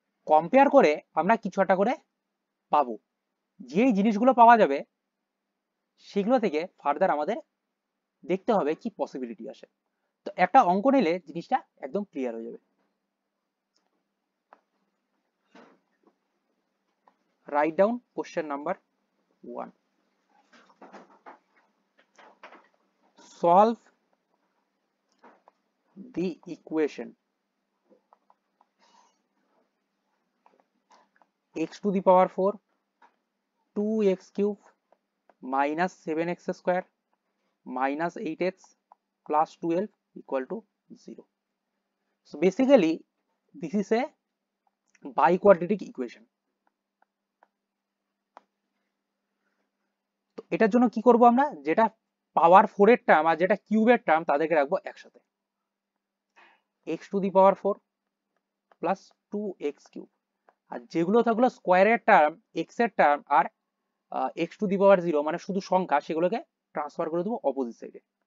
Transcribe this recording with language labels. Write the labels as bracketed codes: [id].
[bn] Compare করে আমরা কিছু একটা করে পাবো, যেই জিনিসগুলো পাওয়া যাবে সেগুলো থেকে ফার্দার আমাদের দেখতে হবে কি পসিবিলিটি আসে। তো একটা অঙ্ক নিলে জিনিসটা একদম ক্লিয়ার হয়ে যাবে। [en] Write down question number 1. Solve the equation x to the power 4 2x cube minus 7x square minus 8x plus 12 equal to 0. So basically this is a biquadratic equation. [bn] তো এটার জন্য কি করব, আমরা যেটা পাওয়ার 4 এর টার্ম আর যেটা কিউবের টার্ম তাদেরকে রাখবো একসাথে, x to the power 4 plus 2x cube, আর যেগুলো থাকলো স্কোয়ারের টার্ম, x এর term আর x to the পাওয়ার 0 মানে শুধু সংখ্যা, সেগুলোকে ট্রান্সফার করে দেবো অপোজিট সাইডে।